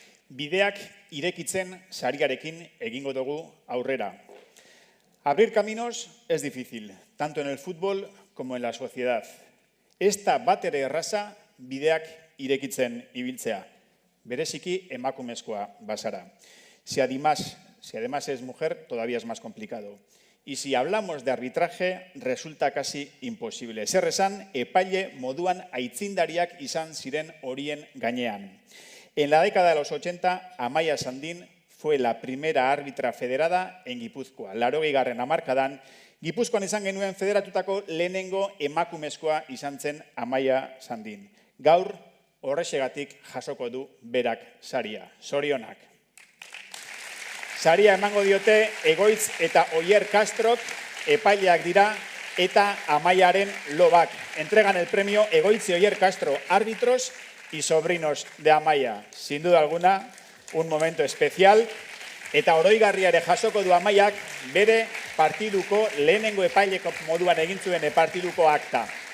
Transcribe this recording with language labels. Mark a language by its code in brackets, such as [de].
[eu] Bideak irekitzen sariarekin egingo dugu aurrera. [es] Abrir caminos es difícil, tanto en el fútbol como en la sociedad. [eu] Esta batere erraza bideak irekitzen ibiltzea, bereziki emakumezkoa bazara. [es] Si además es mujer, todavía es más complicado. Y si hablamos de arbitraje, resulta casi imposible. [eu] Zer esan, epaile moduan aitzindariak izan ziren horien gainean. [es] En la década de los 80, Amaia Sandin fue la primera árbitra federada en Gipuzkoa. [eu] 80garren hamarkadan, Gipuzkoan izan genuen federatutako lehenengo emakumezkoa izan zen Amaia Sandin. Gaur, horrexegatik jasoko du berak saria. Zorionak. Saria emango diote Egoitz eta Oier Castrok, epaileak dira, eta Amaiaren lobak. [es] Entregan el premio Egoitz y Oier Castro, árbitros y sobrinos de Amaia. Sin duda alguna, un momento especial. [eu] Eta oroigarriare jasoko du Amaiak bere partiduko lehenengo epaileko moduan egin zuen partiduko akta.